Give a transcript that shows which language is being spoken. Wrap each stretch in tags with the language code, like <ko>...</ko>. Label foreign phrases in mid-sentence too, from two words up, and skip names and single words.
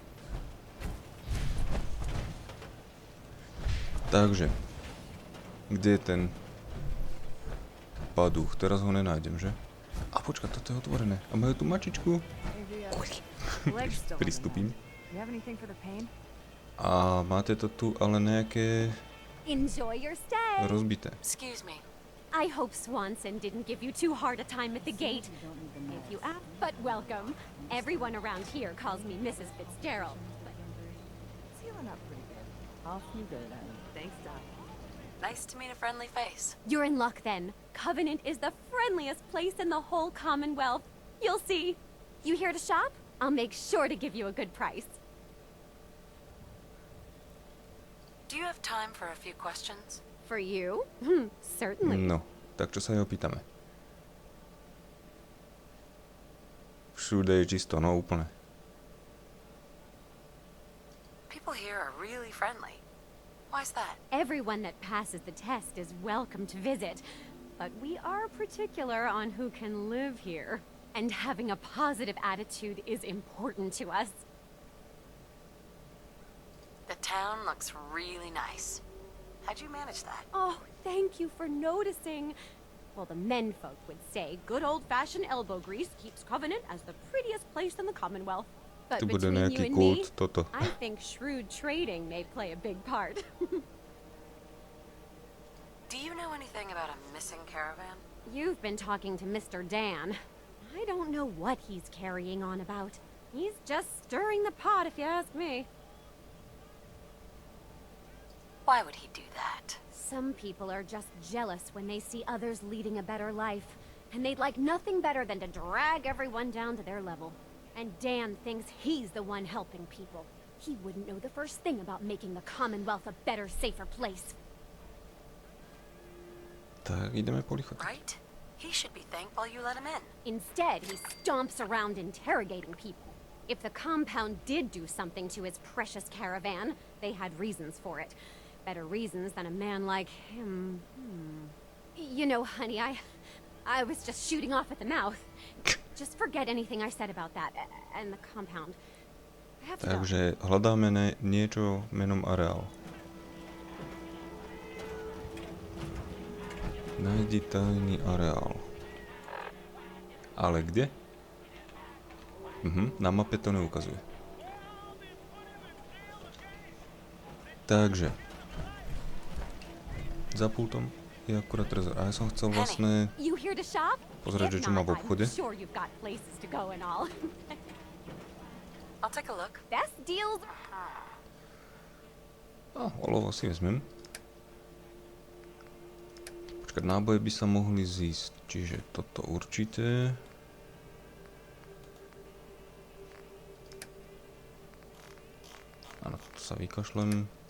<sk>Takže, kde je ten paduch? Teraz ho nenájdem, že? A počkaj, toto je otvorené. A majú tu mačičku. Pristúpim. A máte to tu ale nejaké</sk> <en>Enjoy your stay.</en> <sk>rozbité.</sk> <en>Excuse me. I hope Swanson didn't give you too hard a time at the gate. If you ask, but welcome. Everyone around here calls me Mrs. Fitzgerald. Healing up pretty good. Off you go then. Thanks, Doc. Nice to meet a friendly face. You're in luck then. Covenant is the friendliest place in the whole Commonwealth. You'll see. You here to shop? I'll make sure to give you a good price. Do you have time for a few questions? For you? Certainly. No,</en> <sk>tak čo sa jej opýtame? Všude je čisto, no úplne.</sk> <en>People here are really friendly. Why's that? Everyone that passes the test is welcome to visit, but we are particular on who can live here. And having a positive attitude is important to us. The town looks really nice. How'd you manage that? Oh, thank you for noticing. Well, the menfolk would say good old-fashioned elbow grease keeps Covenant as the prettiest place in the Commonwealth. But</en> <sk>Tu bude</sk> <en>between you</en> <sk>nejaký</sk> <en>and me,</en> <sk>kult, toto.</sk> <en>I think shrewd trading may play a big part. Do you know anything about a missing caravan? You've been talking to Mr. Dan. I don't know what he's carrying on about. He's just stirring the pot, if you ask me. Why would he do that? Some people are just jealous when they see others leading a better life, and they'd like nothing better than to drag everyone down to their level. And Dan thinks he's the one helping people. He wouldn't know the first thing about making the Commonwealth a better, safer place.</en> <sk>Tak ideme polichotať.</sk> <en>Right? He should be thankful you let him in. Instead, he stomps around interrogating people. If the compound did do something to his precious caravan, they had reasons for it. Better reasons than a man like him. You know, honey, I was just shooting off at the mouth. Just forget anything I said about that and the compound. I have to go.</en> <sk>Takže hľadáme niečo menom areál. Nájdi tajný areál. Ale kde? Na mape to neukazuje. Takže za pultom je akurát trezor. A ja som chcel vlastne</sk> <en>You here to shop?</en> <sk>pozrieť, že čo má v obchode.</sk> <en>I'm sure you've got places to go and all. I'll take a look. Best deals.</en> <sk>Olovo si vezmem. Počkať, náboje by sa mohli zísť. Čiže toto určite. Áno, toto sa vykašlem.</sk>